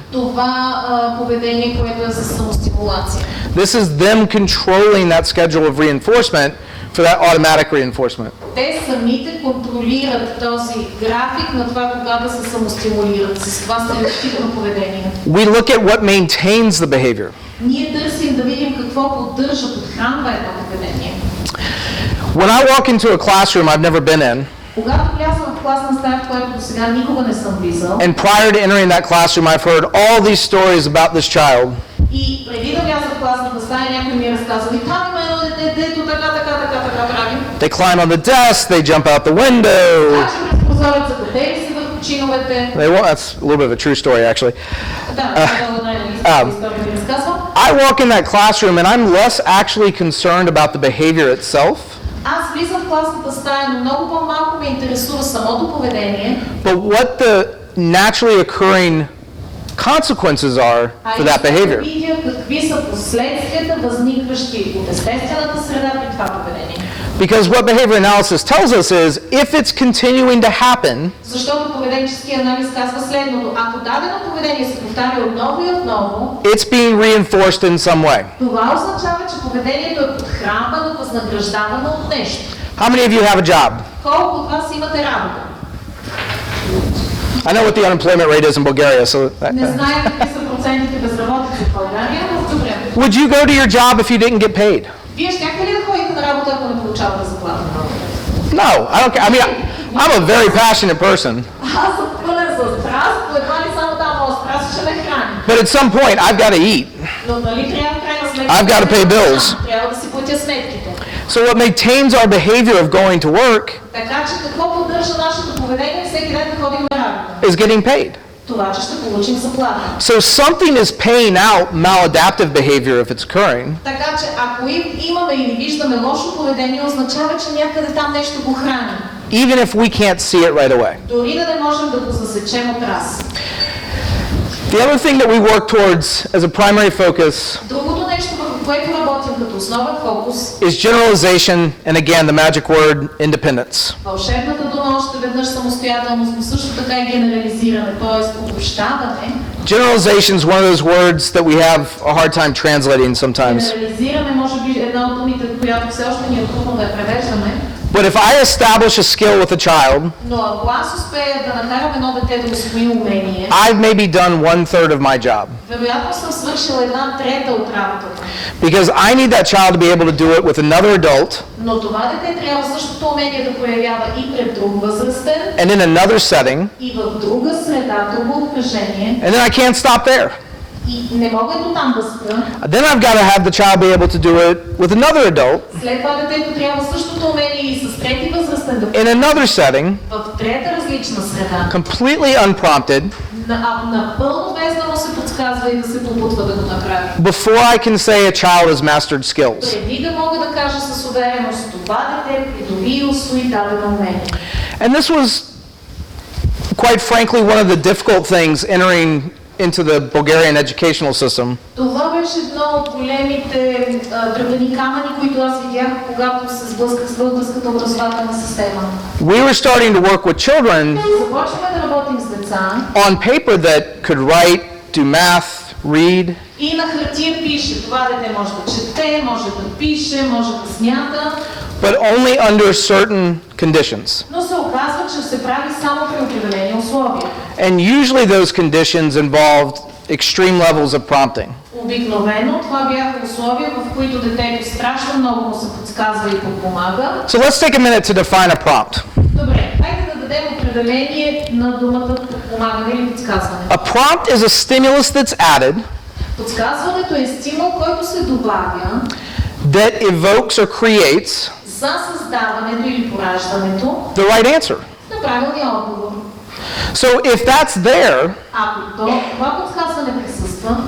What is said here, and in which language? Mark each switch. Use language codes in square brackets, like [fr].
[bg] Това поведение, което е за самостимулация. [en] This is them controlling that schedule of reinforcement for that automatic reinforcement. [bg] Те самите контролират този график на това, кога да се самостимулират с това стереотипно поведение. [en] We look at what maintains the behavior. [bg] Ние търсим да видим какво поддържа, подхранва едно поведение. [en] When I walk into a classroom I've never been in, [bg] Когато влязам в класна стая, в която до сега никога не съм влизал, [en] and prior to entering that classroom I've heard all these stories about this child, [bg] и преди да вляза в класната стая, някой ми е разказал, и там има едно дете, дето така прави. [en] they climb on the desk, they jump out the window. [bg] Значи през прозореца катери се върху чиновете. [en] That's a little bit of a true story actually. [bg] Да, това е най-истинска история ми разказвам. [en] I walk in that classroom and I'm less actually concerned about the behavior itself, [bg] Аз влизам в класната стая, но много по-малко ме интересува самото поведение, [en] but what the naturally occurring consequences are for that [bg] да [en] behavior. [bg] видя какви са последствията, възникващи от естествената среда при това поведение. [en] Because what behavior analysis tells us is if it's continuing to happen, [bg] Защото поведенческият анализ казва следното: ако дадено поведение се повтаря отново и отново, [en] it's being reinforced in some way. [bg] това означава, че поведението е подхранвано, възнаграждавано от нещо. [en] How many of you have a job? [bg] Колко от вас имате работа? [en] I know what the unemployment rate is in Bulgaria, so [bg] Не знае какви са процентите безработица в България, но добре. [en] would you go to your job if you didn't get paid? [bg] Вие щяхте ли да ходите на работа, ако не получавате заплата? [en] No, I don't care. I mean, I'm a very passionate person, [bg] Аз съм пълен с страст, едва ли само там моят страст ще ме храни. [en] but at some point I've got to eat. [bg] Но нали трябва в крайна сметка... [en] I've got to pay bills. [bg] Трябва да си платя сметките. [en] So what maintains our behavior of going to work [bg] Така че какво поддържа нашето поведение всеки ден да ходим на работа? [en] is getting paid. [bg] Това, че ще получим заплата. [en] So something is paying out maladaptive behavior if it's occurring, [bg] Така че ако имаме или виждаме лошо поведение, означава, че някъде там нещо го храни. [en] even if we can't see it right away. [bg] Дори да не можем да го засечем от раз. [en] The other thing that we work towards as a primary focus [bg] Другото нещо, върху което работим като основен фокус, [en] is generalization and again the magic word independence. [bg] вълшебната дума още веднъж самостоятелност, но също така и генерализиране, т.е. обобщаване. [en] Generalization is one of those words that we have a hard time translating sometimes. [bg] Генерализиране може би една от думите, която все още ни е трудно да я превеждаме. [en] But if I establish a skill with a child, [bg] Но ако аз успея да накарам едно дете да усвои умение, [en] I've maybe done 1/3 of my job. [bg] вероятно съм свършила 1/3 от работата. [en] Because I need that child to be able to do it with another adult [bg] Но това дете трябва същото умение да проявява и пред друг възрастен, [en] and in another setting, [bg] и в друга среда, друго обкръжение. [en] and then I can't stop there. [bg] И не мога до там да спра. [en] Then I've got to have the child be able to do it with another adult [bg] След това детето трябва същото умение и с трети възрастен да [en] in another setting, [bg] в трета различна среда. [en] completely unprompted, [bg] Напълно без да му се подсказва и да се попутва да го направи. [en] before I can say a child has mastered skills. [bg] Преди да мога да кажа с увереност, това дете придоби и усвои дадено умение. [en] And this was, quite frankly, one of the difficult things entering into the Bulgarian educational system. [bg] Това беше едно от големите дръвени камъни, които аз видях, когато се сблъсках с българската образователна система. [en] We were starting to work with children [bg] Започваме да работим с деца [en] on paper that could write, do math, read, [bg] и на хартия пише. Това дете може да чете, може да пише, може да смята, [en] but only under certain conditions. [bg] но се оказва, че се прави само при определени условия. [en] And usually those conditions involved extreme levels of prompting. [bg] Обикновено това бяха условия, в които детето страшно много му се подсказва и подпомага. [en] So let's take a minute to define a prompt. [bg] Добре, хайде да дадем определение на думата подпомагане или подсказване. [en] A prompt is a stimulus that's added [bg] Подсказването е стимул, който се добавя [en] that evokes or creates [bg] за създаването или пораждането [en] the right answer. [bg] на правилния отговор. [en] So if that's there, [bg] Ако това подсказване присъства,